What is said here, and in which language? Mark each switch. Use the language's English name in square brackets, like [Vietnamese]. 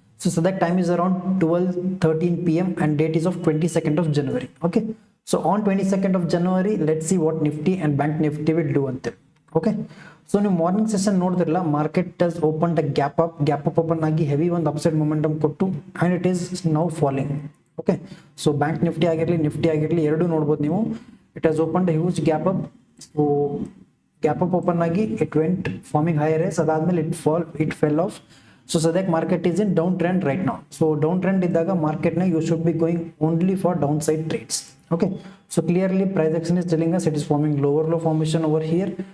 [English] So that time is around 12:13 p.m. and date is of 22nd of January. Okay. So on 22nd of January, let's see what Nifty and Bank Nifty will do until. Okay. So in morning session [Kannada] ನೋಡಿದ್ರಲ್ಲ [English] market has opened a gap up open [Kannada] ಆಗಿ [English] heavy [Kannada] ಒಂದು [English] upside momentum [Kannada] ಕೊಟ್ಟು [English] and it is now falling. Okay. [Kannada] So Bank Nifty ಆಗಿರಲಿ Nifty ಆಗಿರಲಿ ಎರಡು ನೋಡಬಹುದು ನೀವು. [English] It has opened a huge gap up. So gap up open [Kannada] agi [English] it went forming higher highs [Kannada] adadmele [English] it fell off. So that market is in downtrend right now. So downtrend [Kannada] idaga [English] market na you should be going only for downside trades. Okay, so clearly price action is telling us it is forming lower low formation over here.